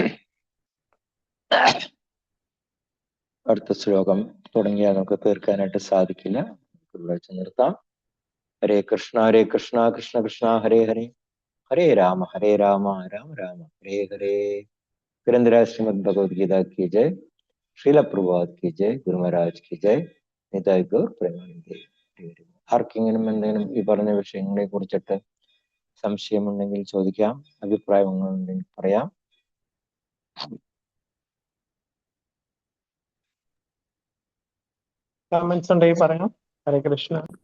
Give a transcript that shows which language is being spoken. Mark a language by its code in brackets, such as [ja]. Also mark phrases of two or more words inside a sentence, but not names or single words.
[ml] അടുത്ത ശ്ലോകം തുടങ്ങിയാൽ നമുക്ക് തീർക്കാനായിട്ട് സാധിക്കില്ല, വെച്ച് നിർത്താം. [sa] ഹരേ കൃഷ്ണ കൃഷ്ണ കൃഷ്ണ ഹരേ ഹരേ, ഹരേ രാമ രാമ രാമ ഹരേ ഹരേ. [hi] ഗ്രന്ഥരാജ് ശ്രീമദ് ഭഗവത്ഗീത की जय, श्रील प्रभुपाद की जय, गुरु महाराज की जय, [bn] নিতাই গৌর প্রেমানন্দে. [ml] ആർക്കെങ്കിലും എന്തെങ്കിലും ഈ പറഞ്ഞ വിഷയങ്ങളെ കുറിച്ചിട്ട് സംശയമുണ്ടെങ്കിൽ ചോദിക്കാം, അഭിപ്രായങ്ങളുണ്ടെങ്കിൽ പറയാം. കമന്റ്സ് ഉണ്ടെങ്കിൽ പറയാം. ഹരേ കൃഷ്ണ.